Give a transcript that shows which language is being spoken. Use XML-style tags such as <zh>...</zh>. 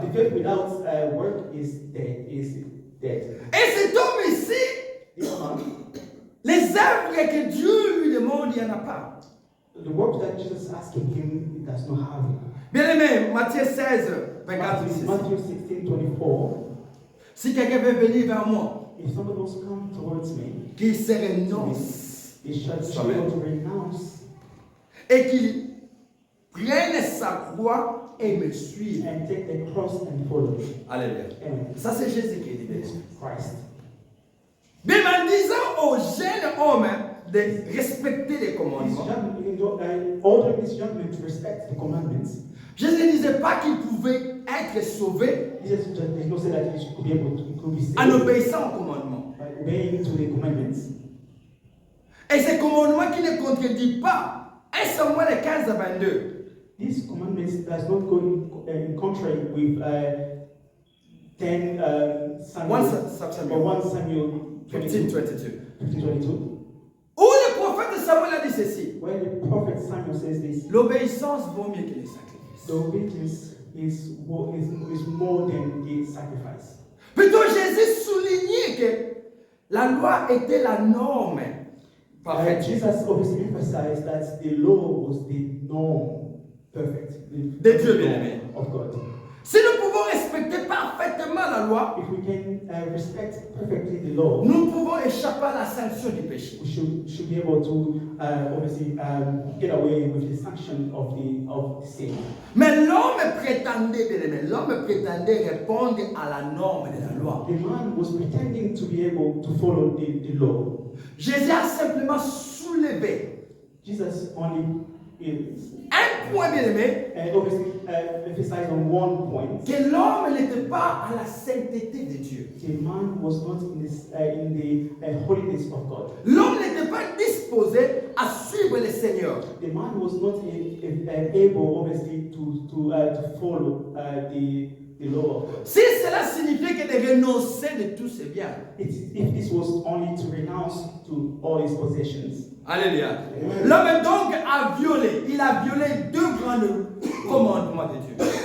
<en>the faith without work is dead.</en> <fr>Et cet homme ici,</fr> <en>This man,</en> <fr>les œuvres que Dieu lui demande, il n'y en a pas.</fr> <en>the work that Jesus is asking him, he does not have it.</en> <fr>Bien aimé, Matthieu 16, 24,</fr> <en>Matthew 16:24.</en> <fr>si quelqu'un veut venir vers moi,</fr> <en>If somebody wants to come towards me,</en> <fr>qu'il se renonce</fr> <en>he shall be Amen. able to renounce</en> <fr>et qu'il prenne sa croix et me suive.</fr> <en>and take the cross and follow me. Alléluia. Amen.</en> <fr>Ça, c'est Jésus qui dit. bien aimé.</fr> <en>Christ.</en> <fr>Même en disant aux jeunes hommes de respecter les commandements,</fr> <en>Ordering this young man to respect the commandments.</en> <fr>Jésus ne disait pas qu'il pouvait être sauvé</fr> <en>Jesus did not say that he could be able to could be saved</en> <fr>en obéissant aux commandements.</fr> <en>by obeying to the commandments.</en> <fr>Et ces commandements qui ne contredisent pas 1 Samuel 15 à 22.</fr> <en>These commandments does not go in contrary with 10 Samuel, 1 Samuel or 1 Samuel 15, 22, 22. 15:22,</en> <fr>Où le prophète Samuel a dit ceci.</fr> <en>where the prophet Samuel says this:</en> <fr>L'obéissance vaut mieux que les sacrifices.</fr> <en>the obedience is more than the sacrifice.</en> <fr>Plutôt Jésus soulignait que la loi était la norme parfaite.</fr> <en>Jesus obviously emphasized that the law was the norm, perfect,</en> <fr>De Dieu bien-aimé.</fr> <en>of God.</en> <fr>Si nous pouvons respecter parfaitement la loi,</fr> <en>If we can respect perfectly the law,</en> <fr>nous pouvons échapper à la sanction du péché.</fr> <en>we should be able to obviously get away with the sanction of the sin.</en> <fr>Mais l'homme prétendait, bien-aimé, l'homme prétendait répondre à la norme de la loi.</fr> <en>The man was pretending to be able to follow the law.</en> <fr>Jésus a simplement soulevé</fr> <en>Jesus only</en> <fr>un point, bien-aimé,</fr> <en>obviously emphasized on one point.</en> <fr>que l'homme n'était pas à la sainteté de Dieu.</fr> <en>The man was not in the holiness of God.</en> <fr>L'homme n'était pas disposé à suivre le Seigneur.</fr> <en>The man was not able, obviously, to follow the law of God.</en> <fr>Si cela signifiait que de renoncer de tous ses biens.</fr> <en>If this was only to renounce to all his possessions.</en> <fr>Alléluia. L'homme donc a violé. Il a violé deux grands commandements de Dieu.</fr>